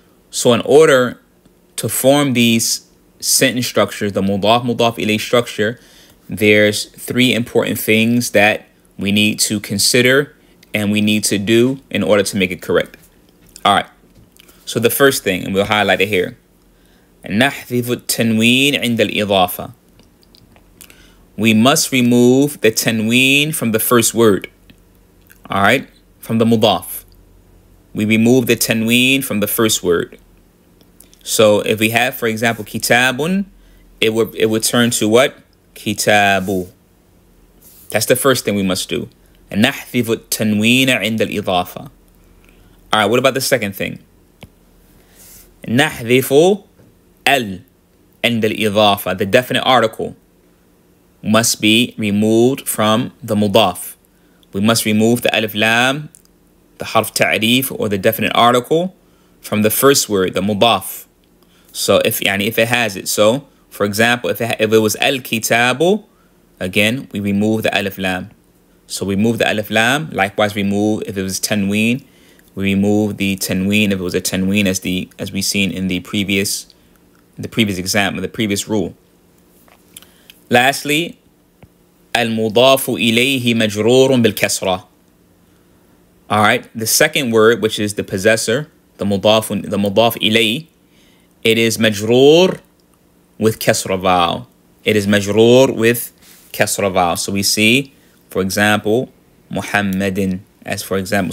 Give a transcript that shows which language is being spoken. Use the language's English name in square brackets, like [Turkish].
[English] So in order to form these sentence structures, the mudaf, mudaf ilay structure, there's three important things that we need to consider and we need to do in order to make it correct. All right. So the first thing, and we'll highlight it here. [Arabic] نحذف التنوين عند الإضافة. [English] We must remove the tanween from the first word. Alright? From the mudaf. We remove the tanween from the first word. So if we have, for example, kitabun, it would turn to what? Kitabu. That's the first thing we must do. [Arabic] نحذف التنوين عند الإضافة. [English] Alright, what about the second thing? [Arabic] نحذف ال عند الإضافة. [English] The definite article must be removed from the mudaf. We must remove the alif lam, the harf ta'rif, or the definite article from the first word, the mudaf. So if it has it. So, for example, if it was al-kitabu, again, we remove the alif lam. So we remove the alif lam. Likewise, remove if it was tanween. We remove the tanween if it was a tanween, as we seen in the previous example, the previous rule. Lastly, [Arabic] المضاف إليه مجرور بالكسرة. [English] All right, the second word, which is the possessor, the mudaf إليه, it is majroor with kasra vowel. It is majroor with kasra vowel. So we see, for example, Muhammadin, as for example.